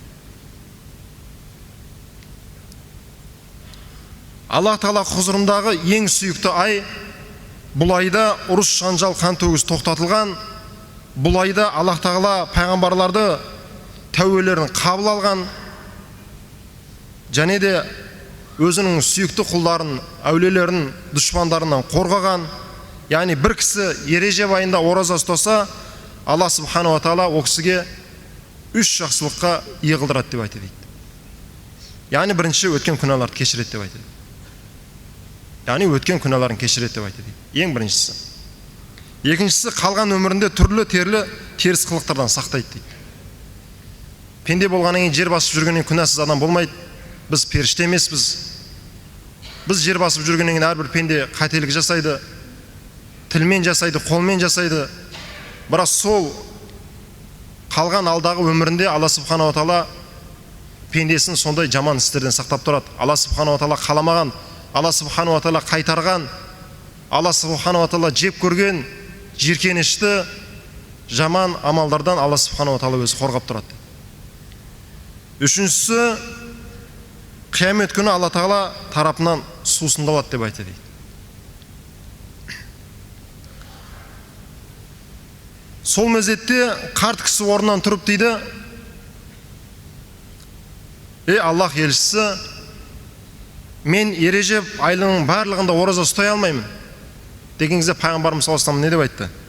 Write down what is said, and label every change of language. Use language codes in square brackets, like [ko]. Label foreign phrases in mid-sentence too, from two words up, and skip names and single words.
[kk] Аллах Тағала құзырындағы ең сүйікті ай, бұл айда ұрыс жанжал қан төгіс тоқтатылған, бұл айда Аллах Тағала пайғамбарларды тәуелерін қабыл алған, және де өзінің сүйікті құлдарын, әулиелерін дұшпандарынан қорғаған. Яғни бір кісі Ережеп айында ораза ұстаса, Алла [ar] سبحانه وتعالى [kk] о кісіге 3 жақсылыққа ие қылдырады деп айтты дейді. Яғни бірінші өткен күнәларды кешіреді деп айтты. Яғни өткен күнәларын кешіреді деп айтты дейді. Ең біріншісі. Екіншісі, қалған өмірінде түрлі теріс қылықтардан сақтайды дейді. Пенде болғаннан кейін жер басып жүргеннен күнәсіз адам болмайды. Біз періште емеспіз. Біз жер басып жүргеннен кейін әрбір пенде қателік жасайды, тілмен жасайды, қолмен жасайды. Бірақ сол қалған алдағы өмірінде Алла [ar] سبحانه وتعالى [kk] пендесін сондай жаман істерден сақтап тұрады. Алла [ar] سبحانه وتعالى [kk] қаламаған, Алла [ar] سبحانه وتعالى [kk] қайтарған, Алла [ar] سبحانه وتعالى [kk] жеп көрген жиіркенішті жаман амалдардан Алла [ar] سبحانه وتعالى [kk] өзі қорғап тұрады. Үшіншісі, қиямет күні Алла Тағала тарапынан сусындалады деп айтты дейді. Сол мезетте қарт кісі орнынан тұрып дейді, ей Аллах елшісі, мен Ережеп айлығының барлығында ораза ұстай алмаймын деген кезде пайғамбарымыз [ar] صلى الله عليه وسلم [kk] не деп айтты?